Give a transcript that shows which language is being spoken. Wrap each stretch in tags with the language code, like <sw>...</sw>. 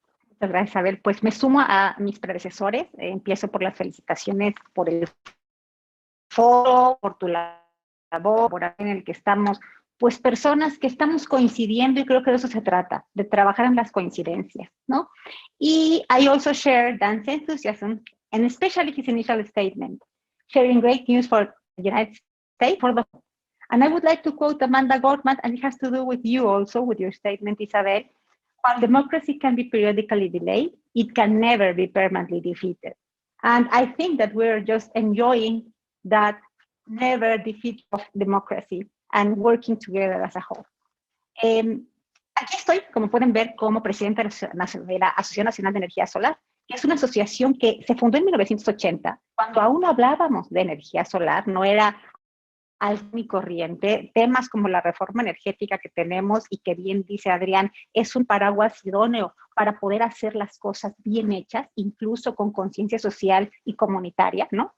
<es>Muchas gracias, Isabel. Pues me sumo a mis predecesores. Empiezo por las felicitaciones por el foro, por tu labor, por en el que estamos, pues personas que estamos coincidiendo y creo que de eso se trata, de trabajar en las coincidencias, ¿no?</es> <en>Y I also share Dan's enthusiasm and especially his initial statement, sharing great news for the United States, and I would like to quote Amanda Gortman, and it has to do with you also, with your statement, Isabel. While democracy can be periodically delayed, it can never be permanently defeated. And I think that we're just enjoying that never defeat of democracy and working together as a whole.</en> <es>Aquí estoy, como pueden ver, como presidenta de la Asociación Nacional de Energía Solar, que es una asociación que se fundó en 1980, cuando aún no hablábamos de energía solar, no era algo muy corriente. Temas como la reforma energética que tenemos y que bien dice Adrián, es un paraguas idóneo para poder hacer las cosas bien hechas, incluso con conciencia social y comunitaria, ¿no?</es>